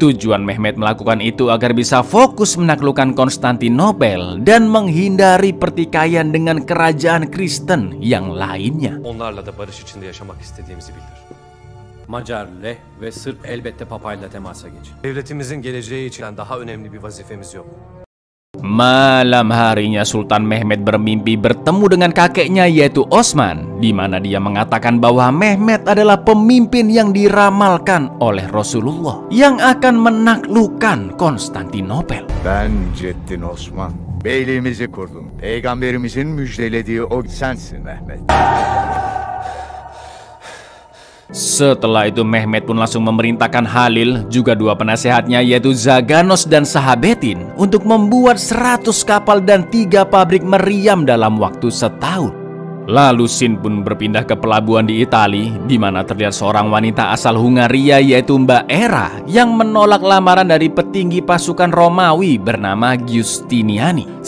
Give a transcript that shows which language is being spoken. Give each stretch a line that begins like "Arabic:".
Indonesian: Tujuan Mehmed melakukan itu agar bisa fokus menaklukkan Konstantinopel dan menghindari pertikaian dengan kerajaan Kristen yang lainnya.
Turkish: Onlarla da barış içinde yaşamak istediğimizi bildir. Macar, Leh ve Sırp elbette papayla temasa geçin. Devletimizin geleceği için daha önemli bir vazifemiz yok.
Indonesian: Malam harinya Sultan Mehmed bermimpi bertemu dengan kakeknya yaitu Osman, di mana dia mengatakan bahwa Mehmed adalah pemimpin yang diramalkan oleh Rasulullah yang akan menaklukkan Konstantinopel.
Turkish: Ben Ceddin Osman. Beyliğimizi kurdum. Peygamberimizin müjdelediği o sensin Mehmet.
Indonesian: Setelah itu Mehmed pun langsung memerintahkan Halil, juga dua penasehatnya yaitu Zaganos dan Sahabetin untuk membuat 100 kapal dan 3 pabrik meriam dalam waktu setahun. Lalu Sin pun berpindah ke pelabuhan di Itali, di mana terlihat seorang wanita asal Hungaria yaitu Mbak Era yang menolak lamaran dari petinggi pasukan Romawi bernama Giustiniani.